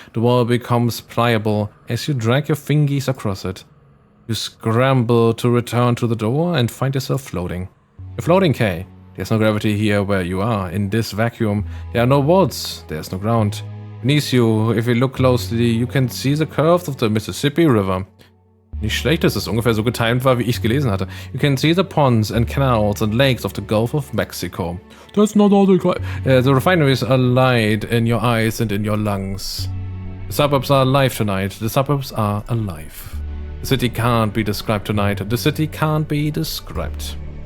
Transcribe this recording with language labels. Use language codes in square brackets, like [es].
[en] The wall becomes pliable as you drag your fingies across it. You scramble to return to the door and find yourself floating. You're floating, Kay. There's no gravity here where you are. In this vacuum, there are no walls, there's no ground. Beneath you, if you look closely, you can see the curves of the Mississippi River. [de] Nicht schlecht, dass es ungefähr so getimed war, wie ich es gelesen hatte. [en] You can see the ponds and canals and lakes of the Gulf of Mexico. That's not all the refineries are light in your eyes and in your lungs. The suburbs are alive tonight. The suburbs are alive. The city can't be described tonight. The city can't be described.